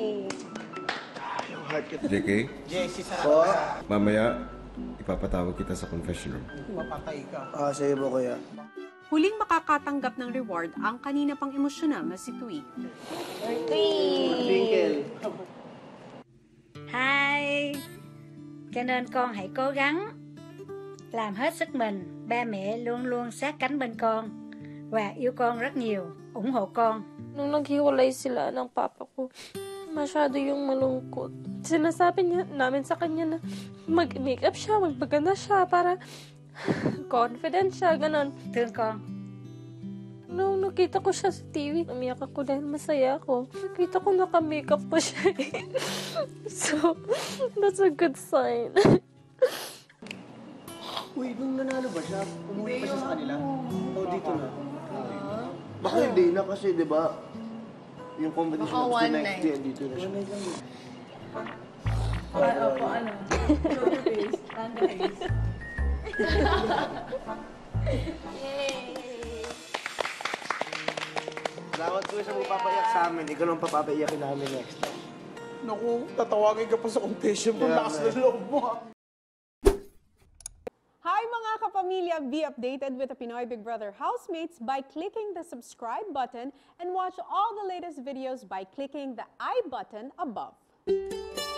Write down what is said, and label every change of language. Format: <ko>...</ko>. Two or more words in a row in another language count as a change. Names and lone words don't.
<tl>JK, mamaya ipapatawag kita sa</tl> <en>confession room.</en> <tl>Mapatay ka. Sige po, kuya. Huling makakatanggap ng reward ang kanina pang emosyonal na si Tui. Twinkle.</tl> <vi>Hai, cho nên con hãy cố gắng làm hết sức mình. Ba mẹ luôn luôn sát cánh bên con và yêu con rất nhiều, ủng hộ con.</vi> <tl>Nung naghiwalay sila ng papa ko, masyado yung malungkot. Sinasabi niya namin sa kanya na mag-makeup siya, magpaganda siya para confident siya, ganon.</tl> <vi>Thương con.</vi> <tl>Nung nakita ko siya sa TV, umiyak ako dahil masaya ako. Nakita ko naka-makeup pa siya.</tl> <en>So, that's a good sign.</en> <tl>Uy, nung nanalo ba siya? Umuwi pa siya sa kanila? O dito na? Baka hindi na kasi, di ba? Yung competition Baka</tl> <en>of the one next night. day,</en> <tl>dito na siya. Opo, ano?</tl> <en>Show your face. Stand the face.</en> <tl>Salamat ko sa magpapaiyak sa amin. Ikaw lang papapaiyakin namin</tl> <en>next time.</en> <tl>Naku, tatawagin ka pa sa confession mo. Lakas na loob mo. Hi mga kapamilya!</tl> <en>Be updated with the Pinoy Big Brother housemates by clicking the subscribe button and watch all the latest videos by clicking the I button above.</en>